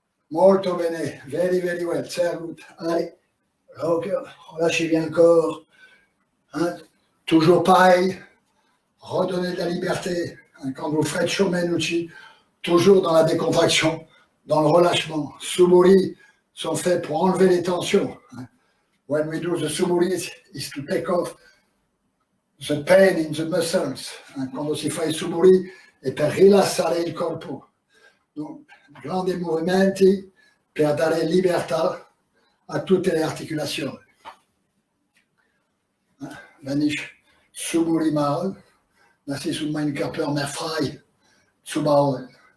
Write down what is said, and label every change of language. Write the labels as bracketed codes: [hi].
[it] Molto bene, [en] very, very well, très good. [fr] Allez, relâchez bien le corps. Hein. Toujours pareil, redonnez de la liberté. Hein. Quand vous faites Shomen-uchi, toujours dans la décontraction, dans le relâchement. Suburi sont faits pour enlever les tensions. Hein. [en] When we do the suburi, is to take off the pain in the muscles. Hein. [it] Quando si fa i suburi è per rilassare il corpo. Donc, grandi movimenti per dare libertà a tutte le articolazioni. [de] Wenn ich Suburi mache, das ist meinen Körper mehr frei zu bauen.